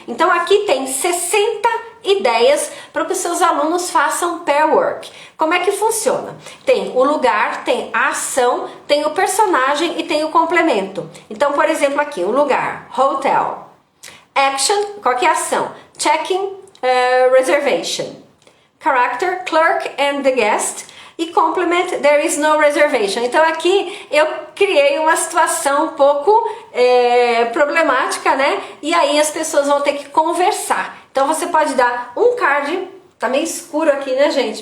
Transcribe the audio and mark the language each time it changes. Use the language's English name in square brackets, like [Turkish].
[Portuguese] Então aqui tem 60 ideias para que os seus alunos façam pair work. Como é que funciona? Tem o lugar, tem a ação, tem o personagem e tem o complemento. Então, por exemplo, aqui, o lugar, hotel. Action, qual que é a ação? Checking, reservation. [English] Character, clerk and the guest. E complement, there is no reservation. [Portuguese] Então aqui eu criei uma situação um pouco problemática, né? E aí as pessoas vão ter que conversar. Então você pode dar um card, tá meio escuro aqui, né, gente?